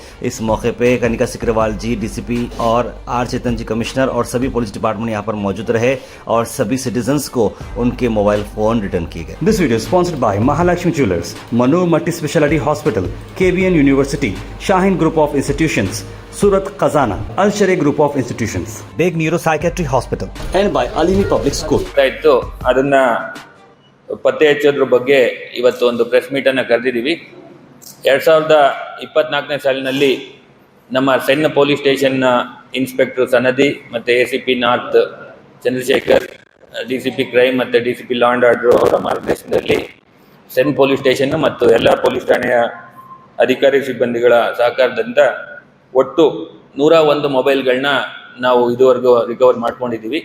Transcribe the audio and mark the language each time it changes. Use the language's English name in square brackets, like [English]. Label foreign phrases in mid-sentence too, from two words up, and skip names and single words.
[Hindi] इस मौके पे कनिका सिकरवाल जी DCP और आर चेतन जी कमिश्नर और सभी [English] police department [Hindi] यहाँ पर मौजूद रहे और सभी सिटीजन्स को उनके [English] mobile phone return [Hindi] किए गए। [English] This video sponsored by Mahalakshmi Jewellers, Manor Multi Speciality Hospital, KBN University, Shaheen Group of Institutions, Surat Khazana, Al Share Group of Institutions, Beg Neuro Psychiatry Hospital and by Alimi Public School. [Kannada] ಇತ್ತು ಅದನ್ನ ಪತ್ತೆ ಹಚ್ಚೋದ್ರ ಬಗ್ಗೆ ಇವತ್ತು ಒಂದು [English] press meet [Kannada] ಕರೆದಿದ್ದೀವಿ. 2024ನೇ ಸಾಲಿನಲ್ಲಿ ನಮ್ಮ ಸಣ್ಣ [English] police station [Kannada] ಇನ್ಸ್ಪೆಕ್ಟರ್ ಸನದಿ ಮತ್ತು [English] ACP North [Kannada] ಚಂದ್ರಶೇಖರ್, [English] DCP Crime [Kannada] ಮತ್ತು [English] DCP Law and Order [Kannada] ಅವರ ಮಾರ್ಗದರ್ಶನದಲ್ಲಿ ಸಣ್ಣ [English] police station [Kannada] ಮತ್ತು ಎಲ್ಲ ಪೊಲೀಸ್ ಠಾಣೆಯ ಅಧಿಕಾರಿ ಸಿಬ್ಬಂದಿಗಳ ಸಹಕಾರದಿಂದ ಒಟ್ಟು 101 ಮೊಬೈಲ್ಗಳನ್ನ ನಾವು ಇದುವರೆಗೂ ರಿಕವರ್ ಮಾಡ್ಕೊಂಡಿದ್ದೀವಿ.